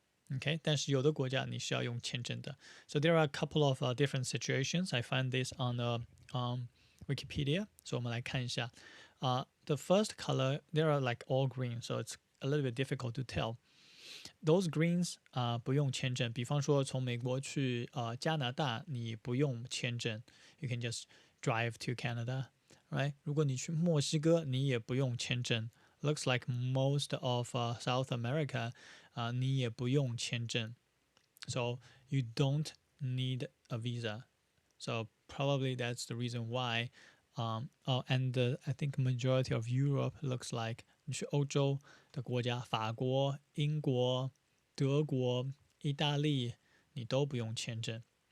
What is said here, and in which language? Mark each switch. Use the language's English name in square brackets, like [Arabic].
[Chinese] Okay, 但是有的国家你是要用签证的. [English] So there are a couple of different situations. I find this on Wikipedia. So [Chinese] 我们来看一下 [English] the first color, there are like all green, so it's a little bit difficult to tell. Those greens [Chinese] 不用签证. 比方说从美国去加拿大你不用签证. [English] You can just drive to Canada. Right? [Chinese] 如果你去墨西哥你也不用签证. [English] Looks like most of South America [Chinese] 你也不用签证. [English] So you don't need a visa. So probably that's the reason why and I think majority of Europe looks like [Chinese] 你去欧洲的国家，法国、英国、德国、意大利你都不用签证.